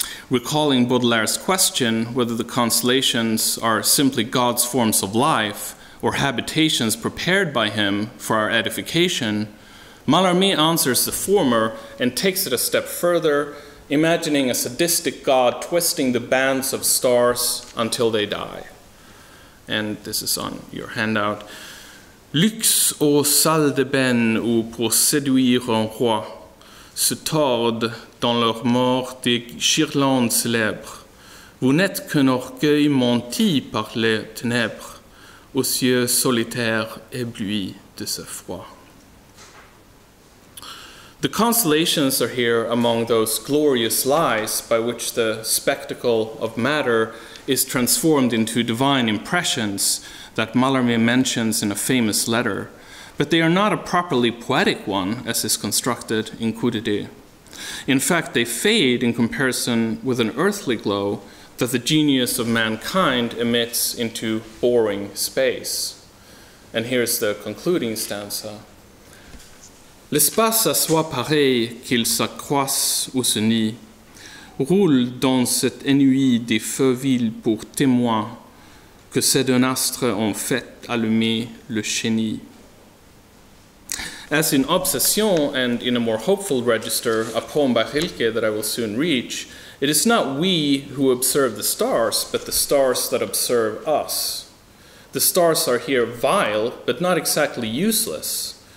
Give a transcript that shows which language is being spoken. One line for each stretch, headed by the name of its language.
English: Recalling Baudelaire's question whether the constellations are simply God's forms of life or habitations prepared by him for our edification, Mallarmé answers the former and takes it a step further, imagining a sadistic God twisting the bands of stars until they die. And this is on your handout.
French: Luxe aux salles d'ébène où pour séduire un roi se tordent dans leur mort des guirlandes célèbres. Vous n'êtes qu'un orgueil menti par les ténèbres, aux yeux solitaires éblouis de sa foi.
English: The constellations are here among those glorious lies by which the spectacle of matter is transformed into divine impressions that Mallarmé mentions in a famous letter, but they are not a properly poetic one as is constructed in Coup de Dé. In fact, they fade in comparison with an earthly glow that the genius of mankind emits into boring space. And here's the concluding stanza.
French: L'espace à soi pareil qu'il s'accroisse ou se nie, roule dans cette nuit des feux vils pour témoin que c'est d'un astre en fait allumé le chenille.
English: As in Obsession and in a more hopeful register, a poem by Rilke that I will soon reach, it is not we who observe the stars, but the stars that observe us. The stars are here vile, but not exactly useless.